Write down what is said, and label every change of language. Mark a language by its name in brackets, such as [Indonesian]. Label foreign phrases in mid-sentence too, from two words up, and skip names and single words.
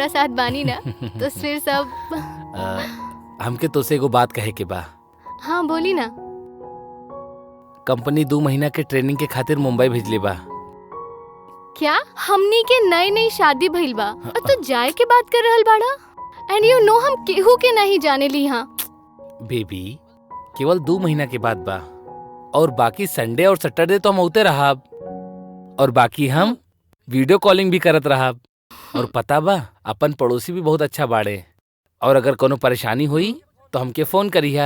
[Bhojpuri] हमरा साथ बानी ना, तो फिर सब। हमके तोसे एगो बात कहे के बा। हाँ बोली ना। कंपनी 2 महीना के ट्रेनिंग के खातिर मुंबई भेजले बा। क्या हमनी के नई नई शादी भइल बा और तू जाए के बात कर रहल बाड़ा? [English] and you know [Bhojpuri] हम केहू के नहीं जाने ली। हाँ बेबी केवल 2 महीना के बाद बा, और बाकी संडे और सैटरडे तो हम होते रहब, और बाकी हम [English] video calling [Bhojpuri] भी करत रहब। और पता बा अपन पड़ोसी भी बहुत अच्छा बाड़े, और अगर कोनो परेशानी हुई तो हमके फोन करिहा।